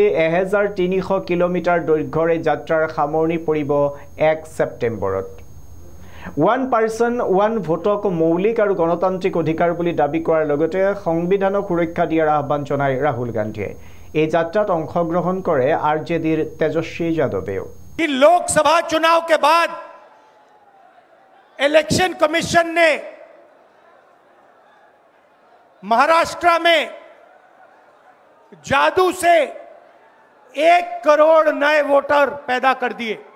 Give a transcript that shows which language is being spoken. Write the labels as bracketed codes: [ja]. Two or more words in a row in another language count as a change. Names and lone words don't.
[as] 1300 কিলোমিটাৰ দৈৰ্ঘ্যৰ এই যাত্ৰাৰ সামৰণি পৰিব 1 ছেপ্টেম্বৰত। 1 পাৰ্চন 1 ভোটক মৌলিক আৰু গণতান্ত্ৰিক অধিকাৰ বুলি দাবী কৰাৰ লগতে সংবিধানক সুৰক্ষা দিয়াৰ আহ্বান জনায় ৰাহুল গান্ধীয়ে। এই যাত্ৰাত অংশগ্ৰহণ কৰে আৰজেডিৰ তেজস্বী যাদৱেও। [hi] लोकसभा चुनाव के बाद इलेक्शन कमीशन ने महाराष्ट्र में जादू से 1 करोड़ नए वोटर पैदा कर दिए।